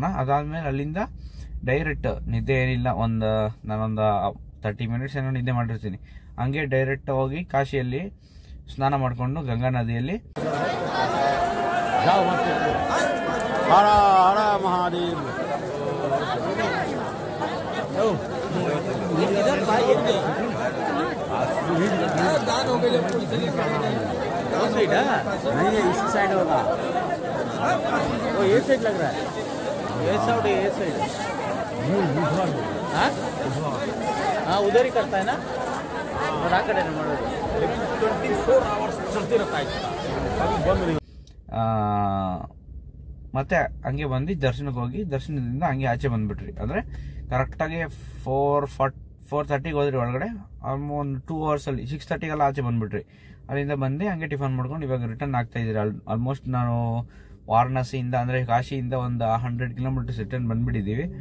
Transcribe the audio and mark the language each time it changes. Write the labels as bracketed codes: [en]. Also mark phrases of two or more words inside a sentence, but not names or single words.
[kn] ಅದಾದಮೇಲೆ ಅಲ್ಲಿಂದ ಡೈರೆಕ್ಟ್ ನಿದ್ದೆ ಏನಿಲ್ಲ, ನಾನೊಂದು 30 ಮಿನಿಟ್ಸ್ ಏನೋ ನಿದ್ದೆ ಮಾಡಿರ್ತೀನಿ. ಹಂಗೆ ಡೈರೆಕ್ಟ್ ಹೋಗಿ ಕಾಶಿಯಲ್ಲಿ ಸ್ನಾನ ಮಾಡಿಕೊಂಡು ಗಂಗಾ ನದಿಯಲ್ಲಿ ಹರ ಹರ ಮಹಾದೇವ್. [hi] नहीं है इसी साइड होगा. वो ये साइड लग रहा है. ये साइड हाँ उधर ही करता है ना. और आ कड़े 24 hours चलते रहता है. [kn] ಮತ್ತೆ ಹಂಗೆ ಬಂದು ದರ್ಶನಕ್ಕೆ ಹೋಗಿ ದರ್ಶನದಿಂದ ಹಂಗೆ ಆಚೆ ಬಂದ್ಬಿಟ್ರಿ. ಅಂದರೆ ಕರೆಕ್ಟಾಗಿ 4:30ಗೆ ಹೋದ್ರಿ ಒಳಗಡೆ. ಒಂದು 2 ಅವರ್ಸಲ್ಲಿ 6:30ಗೆಲ್ಲ ಆಚೆ ಬಂದ್ಬಿಟ್ರಿ. ಅಲ್ಲಿಂದ ಬಂದು ಹಂಗೆ ಟಿಫನ್ ಮಾಡ್ಕೊಂಡು ಇವಾಗ ರಿಟರ್ನ್ ಆಗ್ತಾ ಇದ್ದೀರಿ. ಆಲ್ಮೋಸ್ಟ್ ನಾನು ವಾರಣಾಸಿಯಿಂದ ಅಂದರೆ ಕಾಶಿಯಿಂದ ಒಂದು 100 ಕಿಲೋಮೀಟರ್ಸ್ ರಿಟರ್ನ್ ಬಂದ್ಬಿಟ್ಟಿದ್ದೀವಿ.